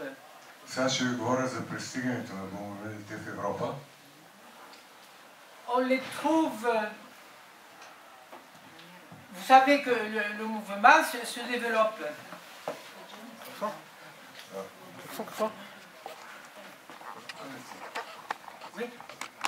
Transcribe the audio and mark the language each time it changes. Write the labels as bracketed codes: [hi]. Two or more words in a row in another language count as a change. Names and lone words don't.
[bg] Сега ще ви говоря за пристигането на богомилите в Европа. [fr] On les trouve... Vous savez que le mouvement se développe. Oui.